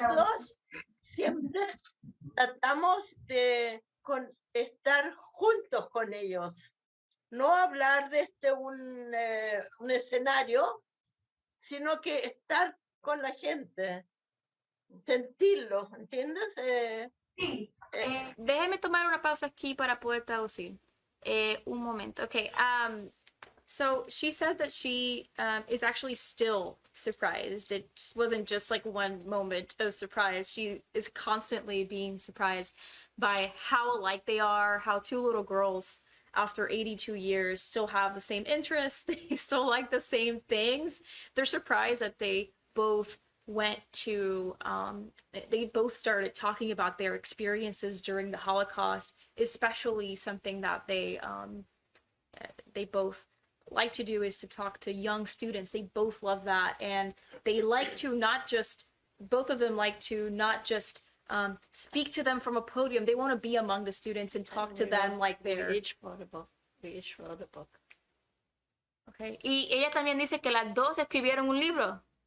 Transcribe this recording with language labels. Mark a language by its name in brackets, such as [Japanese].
[Spanish] las dos siempre tratamos de estar juntos con ellos, no hablar desde un escenario, sino que estar con la gente, sentirlo, ¿entiendes? Sí. Déjeme tomar una pausa aquí para poder traducir. Un momento. Okay. [English] So she says that she is actually still surprised. It wasn't just like one moment of surprise. She is constantly being surprised by how alike they are, how two little girls, after 82 years, still have the same interests. They still like the same things. They're surprised that they both went to, they both started talking about their experiences during the Holocaust, especially something that they both like to do is to talk to young students. They both love that. And they like to not just, both of them like to not just speak to them from a podium. They want to be among the students and talk to them like they're... We each wrote a book. We each wrote a book. Okay. [Spanish] Y ella también dice que las dos escribieron un libro.